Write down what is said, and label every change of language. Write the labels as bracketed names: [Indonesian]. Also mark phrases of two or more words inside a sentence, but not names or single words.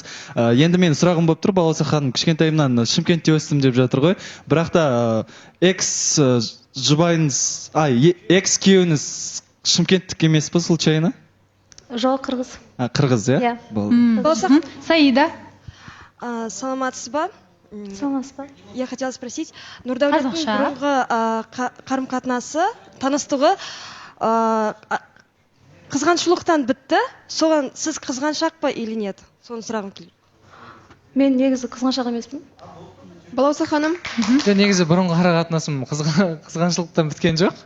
[Kazakh] Енді менің сұрағым болып тұр, Балауса ханым, кішкентайымнан Шымкентте өстім деп жатыр ғой. Бірақ та экс күйеуіңіз шымкенттік емес пе случайно? Жоқ, қырғыз. Қырғыз, иә? Иә. Саида. Саламатсыз ба? Саламатсыз ба? [Russian] Я хотела спросить, [Kazakh] Нұрдәулеттің бұрынғы қарым-қатынасы, таныстығы қызғаншылықтан бітті. Соған сіз қызғаншақ па [Russian] или нет? [Kazakh] Соны сұрағым келеді. Мен негізі қызғаншақ емеспін. Балауса ханым. Негізі бұрынғы қарым-қатынасым қызғаншылықтан біткен жоқ.